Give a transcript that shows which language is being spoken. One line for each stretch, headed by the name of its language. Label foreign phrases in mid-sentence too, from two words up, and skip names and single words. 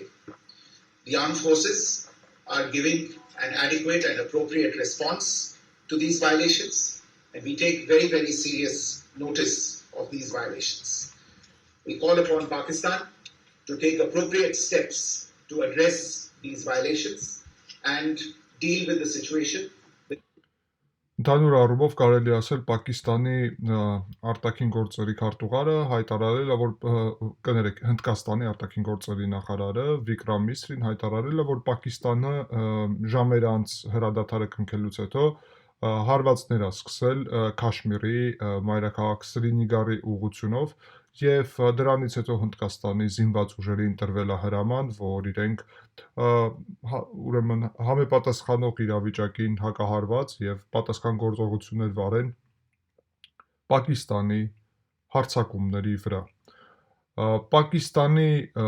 English: The armed forces are giving an adequate and appropriate response to these violations, and we take very, very serious notice of these violations. We call upon Pakistan to take appropriate steps to address these violations and deal with the situation.
Armenian: Ընդհանուր առումով կարելի ասել Պակիստանի արտաքին գործերի քարտուղարը հայտարարել է, որ կներեք, Հնդկաստանի արտաքին գործերի նախարարը Վիկրամ Միսրին հայտարարել է, որ Պակիստանը ժամեր անց հրադադարը կնքելուց հետո հարվածներ է սկսել Քաշմիրի մայրաքաղաք Սրինիգարի ուղղությունով եւ դրանից հետո Հնդկաստանի զինված ուժերին տրվել է հրաման, որ իրենք ուրեմն համապատասխանող իրավիճակին հակահարված եւ պատասխան գործողություններ վարեն Պակիստանի հարձակումների վրա։ Պակիստանի